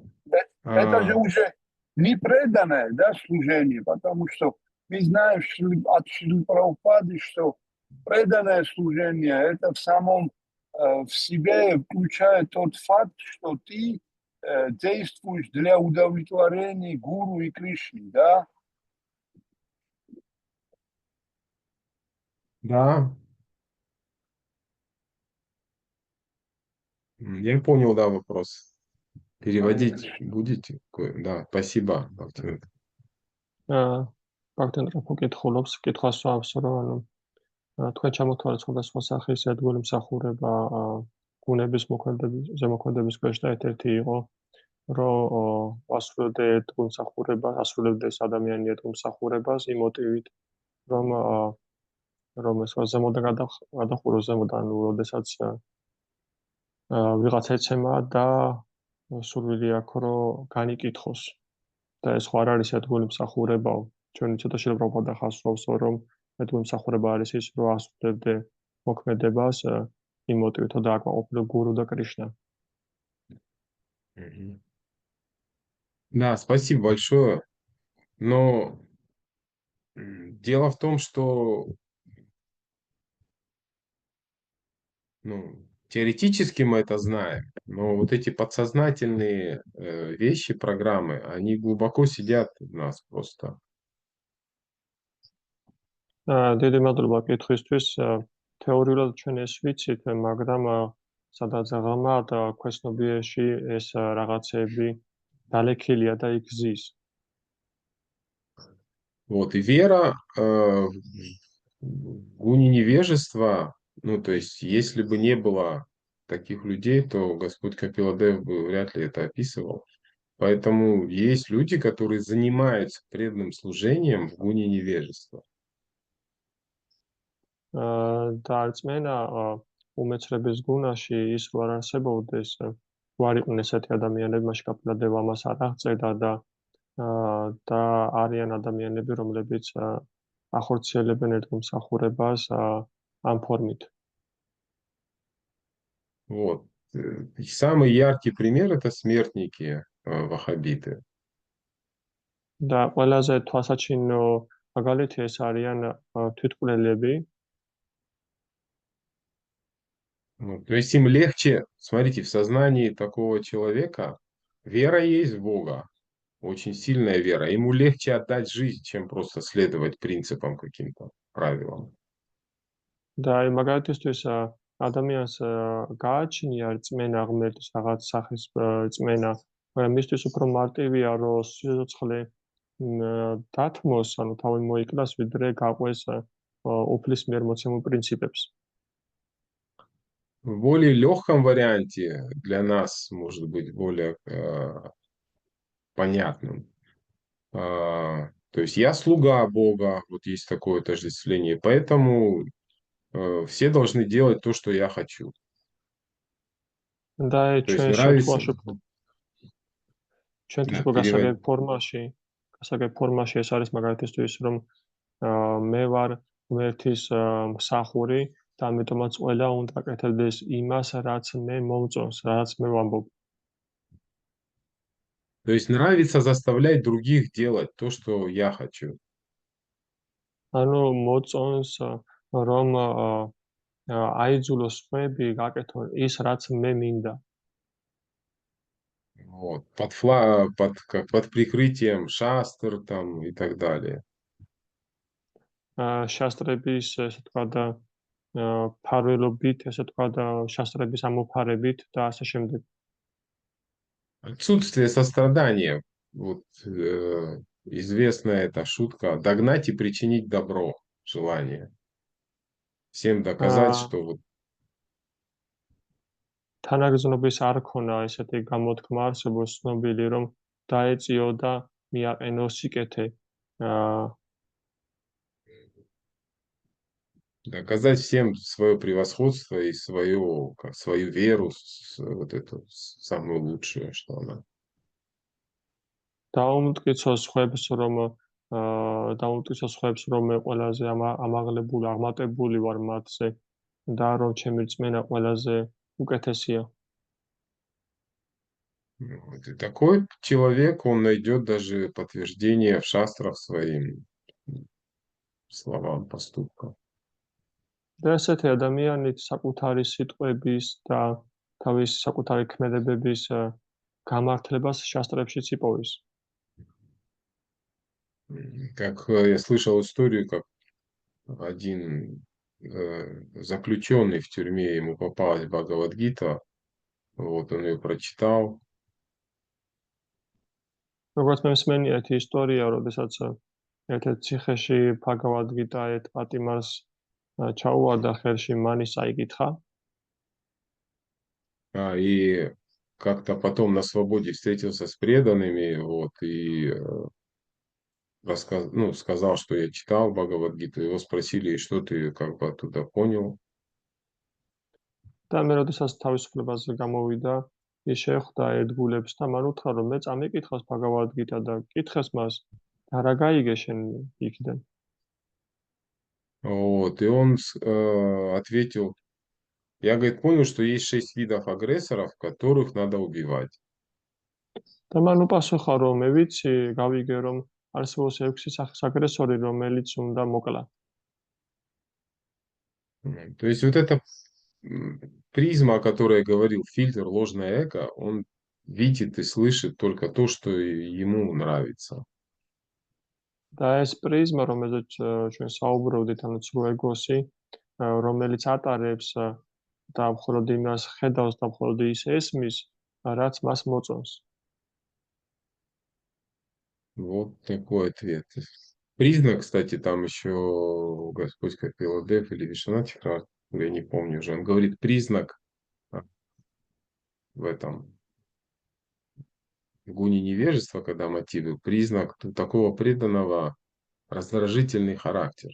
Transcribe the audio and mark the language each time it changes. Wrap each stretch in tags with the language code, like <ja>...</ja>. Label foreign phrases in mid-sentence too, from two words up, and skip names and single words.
<ru>Это же уже не преданное, да, служение, потому что мы знаем от Шрилы Прабхупады, что преданное служение это в самом в себе включает тот факт, что ты действуешь для удовлетворения Гуру и Кришны, да? да. Я понял, да, вопрос. Переводить будете? Да, спасибо, Бхактивинод.</ru> <ka>ბაქთენდრა მოკითხულობს, კითხვას ვაქვს, რომ ანუ თქვენ ჩამოთვალეთ სხვადასხვა სახის ერთგული მსახურება გუნების ზემოქმედების ქვეშ და ერთ-ერთი იყო, რომ ასრულებდა ერთგულ მსახურებას, ასრულებდეს ადამიანი ერთგულ მსახურებას იმ მოტივით, რომ ეს ზემოდან გადახუროს ზემოდან, ანუ როდესაც ვიღაცა ეცემა და სურვილი აქვს, რომ განიკითხოს. და ეს ხო არ არის ერთგული მსახურებაო. ჩვენი ცოტა შებრალდება ხასრობს, რომ ერთგული მსახურება არის ის, რომ ასრულებდე მოქმედებას იმ მოტივით, რომ დააკმაყოფილო გურუ და კრიშნა.</ka> <ru>Да, спасибо большое. Но дело в том, что теоретически мы это знаем, но вот эти подсознательные вещи, программы, они глубоко сидят в нас просто.</ru> <ka>დიდი მადლობა კითხვისთვის. თეორიულად ჩვენ ეს ვიცით, მაგრამ სადაც ღამად ქვეცნობიერში ეს რაღაცები დალექილია და იგზის.</ka> <ru>Вот, и вера в гуне невежества, то есть, если бы не было таких людей, то Господь Капиладев бы вряд ли это описывал. Поэтому есть люди, которые занимаются преданным служением в гуне невежества.</ru> <ka>და არწმენა უმეცრების გუნაში ის არ არსებობდეს, არ იყვნენ ესეთი ადამიანები, მაშინ კაპილადევ ამას არ აღწერდა და არიან ადამიანები, რომლებიც ახორციელებენ ერთგულ მსახურებას ამ ფორმით.</ka> <ru>Вот. Самый яркий пример это смертники, ваххабиты.</ru> <ka>და ყველაზე თვალსაჩინო მაგალითი ეს არიან თვითმკვლელები.</ka> <ru>То есть им легче, смотрите, в сознании такого человека вера есть в Бога, очень сильная вера. Ему легче отдать жизнь, чем просто следовать принципам каким-то, правилам.</ru> <ka>და აი მაგალითისთვის ადამიანს გააჩნია რწმენა ღმერთის რაღაც სახის რწმენა, მაგრამ მისთვის უფრო მარტივია რომ სიცოცხლე დათმოს, ანუ თავი მოიკლას, ვიდრე გაყვეს უფლის მიერ მოცემულ პრინციპებს.</ka> <ru>В более легком варианте для нас может быть более понятным. То есть я слуга Бога, вот есть такое отождествление, поэтому все должны делать то, что я хочу.</ru> <ka>და</ka> <ru>То есть</ru> <ka>ჩვენ</ka> <ru>нравится,</ru> <ka>ჩვენთვის</ka> <ru>да,</ru> <ka>უკვე</ka> <ru>перевод.</ru> <ka>გასაგებ ფორმაში ეს არის მაგალითისთვის რომ მე ვარ ღმერთის მსახური და ამიტომაც ყველა უნდა აკეთებდეს იმას, რაც მე მომწონს, რაც მე ვამბობ.</ka> <ru>То есть нравится заставлять других делать то, что я хочу.</ru> <ka>ანუ მოწონს რომ აიძულოს სხვები გაკეთონ ის, რაც მე მინდა.</ka> <ru>Вот, под прикрытием шастр там и так далее.</ru> <ka>შასტრების ესე თქვა და ფარველობით, ესე თქვა და შასტრების ამოფარებით და ასე შემდეგ.</ka> <ru>Отсутствие сострадания. Вот известная эта шутка. Догнать и причинить добро. Желание. Всем доказать, что вот</ru> <ka>თანაგზნობის არ ქონა ესეთი გამოთქმა არსებობს ცნობილი რომ დაეწიო და მიაყენო სიკეთე.</ka> <ru>доказать всем свое превосходство и свою веру, вот эту самую лучшую, что она.</ru> <ka>დაუმტკიცოს ხვებს რომ მე ყველაზე ამაღლებული, აღმატებული ვარ მათზე და რომ ჩემი რწმენა ყველაზე უკეთესია.</ka> <ru>Вот. И такой человек, он найдет даже подтверждение в шастрах своим словам, поступкам.</ru> <ka>და ესეთი ადამიანით საკუთარი სიტყვების და თავის საკუთარი ქმედებების გამართლებას შასტრებშიც იპოვის.</ka> <ru>Как я слышал историю, как один заключенный в тюрьме, ему попалась Бхагавад-гита, вот он ее прочитал.</ru> <ka>როგორც მე მსმენია ეს ისტორია, როდესაც ერთ ციხეში ბჰაგავად-გიტა ერთ პატიმარს ჩაუვარდა ხელში, მანის წაიკითხა.</ka> <ru>И как-то потом на свободе встретился с преданными, вот, и сказал, что я читал Бхагавад-гиту. Его спросили, что ты как бы оттуда понял.</ru> <ka>და მე როდესაც თავისუფლებაზე გამოვიდა, ის შეხვდა ერთგულებს და მან უთხრა, რომ მე წამიკითხავს ბჰაგავად-გიტა და კითხეს მას, და რა გაიგე შენ იქიდან?</ka> <ru>Вот, и он ответил, я, говорит, понял, что есть 6 видов агрессоров, которых надо убивать.</ru> <ka>და მან უპასუხა, რომ მე ვიცი, გავიგე, რომ არსებობს 6 სახის აგრესორი, რომელიც უნდა მოკლა.</ka> <ru>То есть вот эта призма, о которой я говорил, фильтр ложное эго, он видит и слышит только то, что ему нравится.</ru> <ka>და ეს პრიზმა, რომელზეც ჩვენ საუბრობდით, ანუ ცრუ ეგოსი, რომელიც ატარებს და მხოლოდ იმას ხედავს და მხოლოდ ის ესმის, რაც მას მოწონს.</ka> <ru>Вот такой ответ. Признак, кстати, там еще Господь Капиладев или Вишванат Чакрабарти, я не помню уже, он говорит, признак в этом гуне невежества, когда мотивы, признак такого преданного раздражительный характер.</ru>